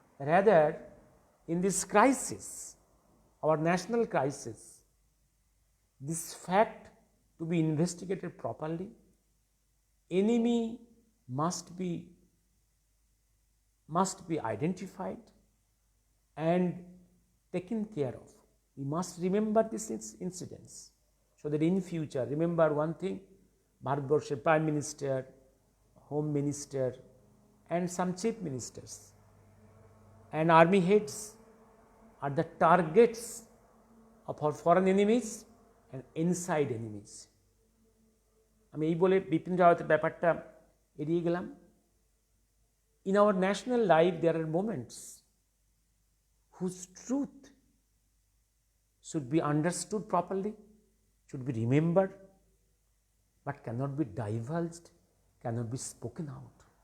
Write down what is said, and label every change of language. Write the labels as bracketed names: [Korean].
[English] Rather in this crisis, our national crisis, this fact to be investigated properly, enemy must be identified and taken care of. We must remember these incidents so that in future, remember one thing, Bharatbharsher Prime Minister, Home Minister and some chief ministers and army heads are the targets of our foreign enemies and inside enemies. [Bangla] আমি এই বলে বিপিন রাওয়াতের ব্যাপারটা এড়িয়ে গেলাম। [English] In our national life there are moments whose truth should be understood properly, should be remembered, but cannot be divulged, cannot be spoken out.